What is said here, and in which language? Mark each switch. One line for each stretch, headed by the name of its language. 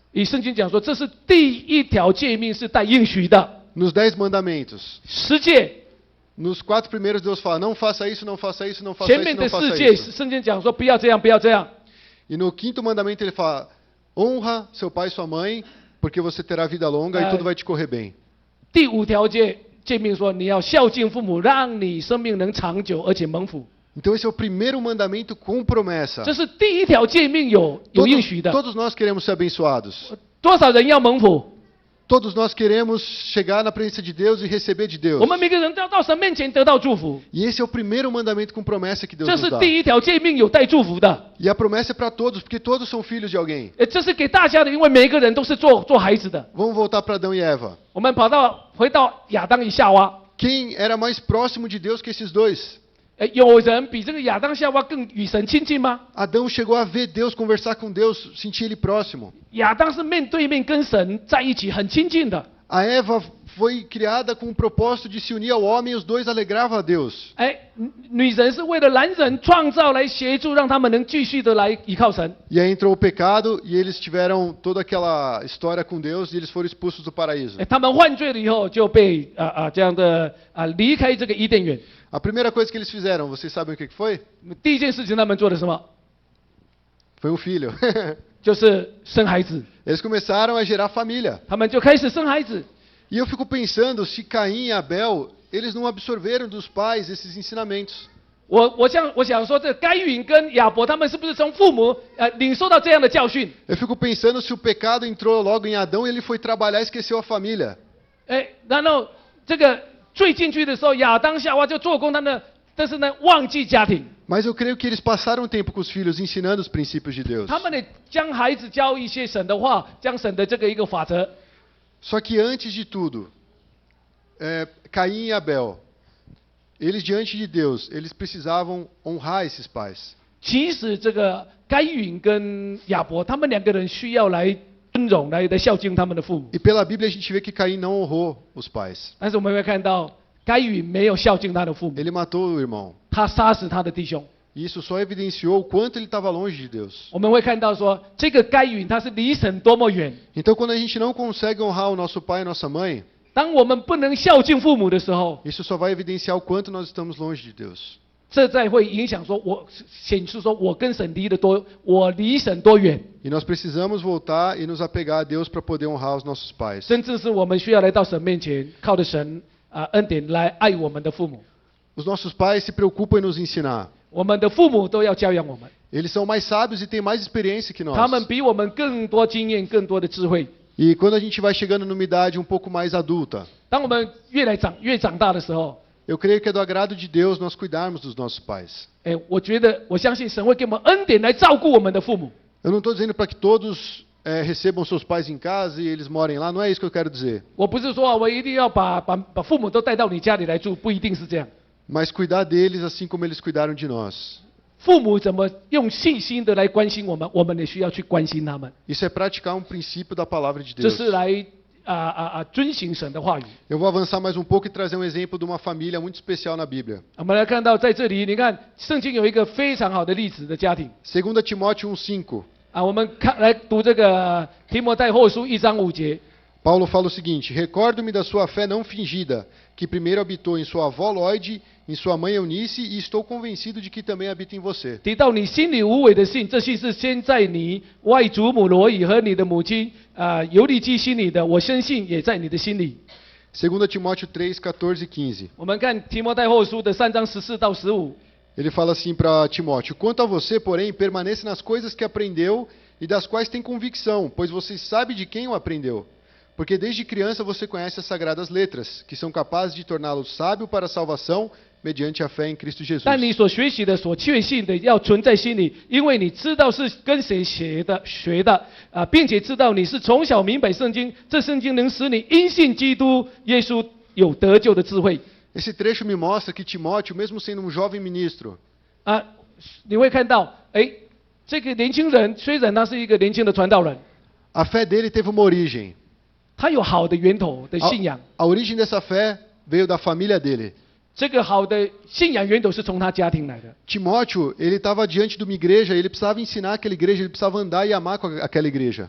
Chinese: 以圣经讲说，这是第一条诫命，是带应许的。
Portuguese: Nos 10 mandamentos.
Chinese: 十诫
Portuguese: Nos 4 primeiros Deus fala, não faça isso, não faça isso, não faça
Chinese: 前
Portuguese: isso,
Chinese: 面
Portuguese: não
Chinese: 的4
Portuguese: faça
Chinese: 诫，
Portuguese: isso.
Chinese: 圣经讲说不要这样，不要这样。
Portuguese: E no 5º mandamento ele fala, Honra seu pai e sua mãe, porque você terá vida longa e tudo vai te correr bem.
Chinese: 第5条诫命说，你要孝敬父母，让你生命能长久而且蒙福。
Portuguese: Então esse é o primeiro mandamento com promessa.
Chinese: 这是第一条诫命有应许的。
Portuguese: Todos nós queremos ser abençoados.
Chinese: 多少人要蒙福？
Portuguese: Todos nós queremos chegar na presença de Deus e receber de Deus.
Chinese: 我们每个人都要到神面前得到祝福。
Portuguese: E esse é o primeiro mandamento com promessa que Deus
Chinese: 这
Portuguese: nos
Chinese: 是
Portuguese: dá.
Chinese: 第一条诫命有带祝福的。
Portuguese: E a promessa é para todos, porque todos são filhos de alguém.
Chinese: 这是给大家的，因为每一个人都是做孩子的。
Portuguese: Vamos voltar para Adão e Eva.
Chinese: 我们回到亚当与夏娃，
Portuguese: Quem era mais próximo de Deus que esses dois?
Chinese: 有人比这个亚当夏娃更与神亲近吗？
Portuguese: Adão chegou a ver Deus, conversar com Deus, sentir ele próximo.
Chinese: 亚当是面对面跟神在一起，很亲近的。
Portuguese: A Eva foi criada com o propósito de se unir ao homem e os dois alegravam a Deus.
Chinese: 女人是为了男人创造来协助，让他们能继续的来依靠神。
Portuguese: E aí entrou o pecado e eles tiveram toda aquela história com Deus e eles foram expulsos do paraíso.
Chinese: 他们犯罪了以后，就被这样的离开这个伊甸园。
Portuguese: A primeira coisa que eles fizeram, vocês sabem o que foi?
Chinese: 第一件事情他们做的什么？
Portuguese: Foi um filho.
Chinese: 就是生孩子。
Portuguese: Eles começaram a gerar família.
Chinese: 他们就开始生孩子。
Portuguese: E eu fico pensando se Caim e Abel, eles não absorveram dos pais esses ensinamentos.
Chinese: 我想说，这该隐跟亚伯他们是不是从父母领受到这样的教训？
Portuguese: Eu fico pensando se o pecado entrou logo em Adão e ele foi trabalhar e esqueceu a família.
Chinese: 然后这个罪进去的时候，亚当夏娃就做工他们，但是呢忘记家庭。
Portuguese: Mas eu creio que eles passaram tempo com os filhos ensinando os princípios de Deus.
Chinese: 他们呢将孩子教一些神的话，将神的这个一个法则。
Portuguese: Só que antes de tudo, Caim e Abel, eles diante de Deus, eles precisavam honrar esses pais.
Chinese: 其实这个该隐跟亚伯他们两个人需要来尊荣，来孝敬他们的父母。
Portuguese: E pela Bíblia a gente vê que Caim não honrou os pais.
Chinese: 但是我们会看到该隐没有孝敬他的父母，
Portuguese: Ele matou o irmão.
Chinese: 他杀死他的弟兄。
Portuguese: E isso só evidenciou o quanto ele estava longe de Deus.
Chinese: 我们会看到说，这个该隐他是离神多么远。
Portuguese: Então quando a gente não consegue honrar o nosso pai e nossa mãe,
Chinese: 当我们不能孝敬父母的时候，
Portuguese: isso só vai evidenciar o quanto nós estamos longe de Deus.
Chinese: 这在会影响说，显示说我跟神离得多，我离神多远，
Portuguese: E nós precisamos voltar e nos apegar a Deus para poder honrar os nossos pais.
Chinese: 甚至是我们需要来到神面前，靠着神恩典来爱我们的父母。
Portuguese: Os nossos pais se preocupam em nos ensinar.
Chinese: 我们的父母都要教养我们，
Portuguese: Eles são mais sábios e têm mais experiência que
Chinese: 他们
Portuguese: nós.
Chinese: 比我们更多经验、更多的智慧。
Portuguese: E quando a gente vai chegando numa idade um pouco mais adulta,
Chinese: 当我们越长大的时候，
Portuguese: eu creio que é do agrado de Deus nós cuidarmos dos nossos pais.
Chinese: 我相信神会给我们恩典来照顾我们的父母。
Portuguese: Eu não estou dizendo para que todos recebam seus pais em casa e eles morem lá, não é isso que eu quero dizer.
Chinese: 我不是说我一定要把父母都带到你家里来住，不一定是这样。
Portuguese: Mas cuidar deles assim como eles cuidaram de nós.
Chinese: 父母怎么用信心的来关心我们，我们也需要去关心他们。
Portuguese: Isso é praticar um princípio da palavra de
Chinese: 这
Portuguese: Deus.
Chinese: 是来遵行神的话语。
Portuguese: Eu vou avançar mais um pouco e trazer um exemplo de uma família muito especial na Bíblia.
Chinese: 我们来看到在这里，你看圣经有一个非常好的例子的家庭。
Portuguese: 2 Timóteo 1,5.
Chinese: 我们来读这个提摩太后书1章5节。
Portuguese: Paulo fala o seguinte: Recordo-me da sua fé não fingida, que primeiro habitou em sua avó Lóide, em sua mãe Eunice, e estou convencido de que também habita em você.
Chinese: 提到你心里无伪的信，这信是先在你外祖母罗以和你的母亲尤利基心里的，我深信也在你的心里。
Portuguese: 2 Timóteo 3:14 e 15.
Chinese: 我们看提摩太后书的3章14到15。
Portuguese: Ele fala assim para Timóteo: Quanto a você, porém, permaneça nas coisas que aprendeu e das quais tem convicção, pois você sabe de quem o aprendeu. Porque desde criança você conhece as sagradas letras, que são capazes de torná-lo sábio para a salvação mediante a fé em Cristo Jesus.
Chinese: 但你所学习的、所确信的，要存在心里，因为你知道是跟谁学的并且知道你是从小明白圣经，这圣经能使你因信基督耶稣有得救的智慧。
Portuguese: Esse trecho me mostra que Timóteo, mesmo sendo um jovem ministro,
Chinese: 你会看到，这个年轻人虽然他是一个年轻的传道人，
Portuguese: a fé dele teve uma origem.
Chinese: 他有好的源头的信仰，
Portuguese: A origem dessa fé veio da família dele.
Chinese: 这个好的信仰源头是从他家庭来的。
Portuguese: Timóteo, ele estava diante de uma igreja, ele precisava ensinar aquela igreja, ele precisava andar e amar com aquela igreja.